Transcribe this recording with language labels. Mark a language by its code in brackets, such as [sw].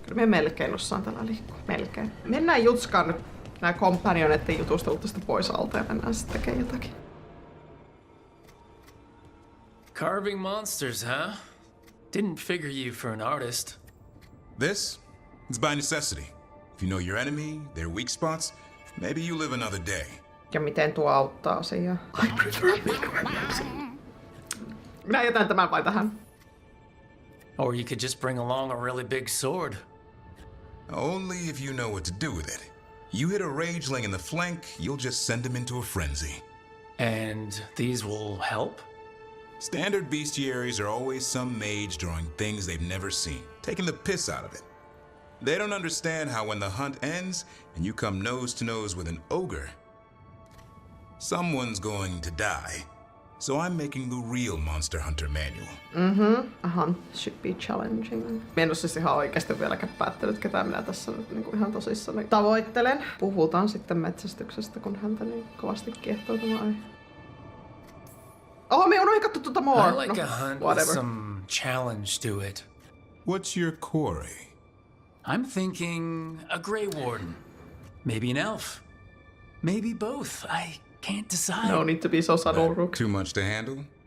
[fi] Kyllä me melkein osaan tällä liikkua. Melkein. Mennään jutskaan nyt nää companioneiden jutustelut tästä pois alta ja mennään sitten tekemään jotakin. [en] Carving monsters, huh? Didn't figure you for an artist. This? It's by necessity. If you know your enemy, their weak spots, maybe you live another day. [fi] Ja miten tuo auttaa asiaa? [en] I prefer [fi] minä jätän tämän vain tähän. [en] Or you could just bring along a really big sword. Only if you know what to do with it. You hit a rageling in the flank, you'll just send him into a frenzy. And these will help? Standard bestiaries are always some mage drawing things they've never seen, taking the piss out of it. They don't understand how when the hunt ends and you come nose to nose with an ogre, someone's going to die. So I'm making the real Monster Hunter manual. A hunt should be challenging. [fi] Mä en oo siis ihan oikeesti vieläkään päättänyt, ketä minä tässä nyt niinku ihan tosissani tavoittelen. Puhutaan sitten metsästyksestä, kun häntä niin kovasti kiehtoo tämä aihe. Me on kattu tuota more. [en] I like a hunt with some challenge to it. What's your quarry? I'm thinking a Grey Warden. Maybe an elf. Maybe both. I can't decide. No need to be so subtle, Rook. Too much to handle?